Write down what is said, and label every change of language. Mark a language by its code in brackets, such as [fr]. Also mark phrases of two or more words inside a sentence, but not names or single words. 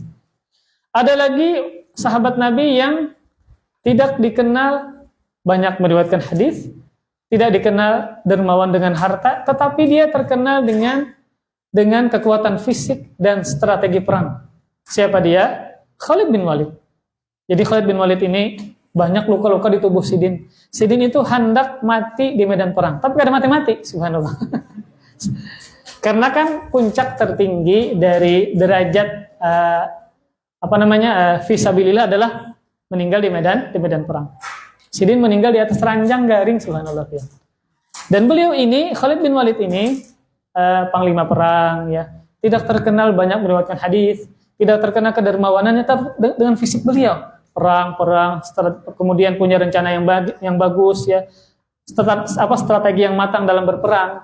[id] Ada lagi sahabat Nabi yang tidak dikenal banyak meriwayatkan hadis, tidak dikenal dermawan dengan harta, tetapi dia terkenal dengan kekuatan fisik dan strategi perang. Siapa dia? Khalid bin Walid. Jadi Khalid bin Walid ini banyak luka-luka di tubuh Sidin. Sidin itu hendak mati di medan perang, tapi [bjn] kada mati-mati, [id] subhanallah. Karena kan puncak tertinggi dari derajat fisabilillah adalah meninggal di medan perang. Sidin meninggal di atas ranjang garing, subhanallah. Ya. Dan beliau ini, Khalid bin Walid ini, panglima perang, ya, tidak terkenal banyak meriwayatkan hadis, tidak terkenal kedermawanannya, tapi dengan fisik beliau, perang, kemudian punya rencana yang bagus, ya, strategi yang matang dalam berperang.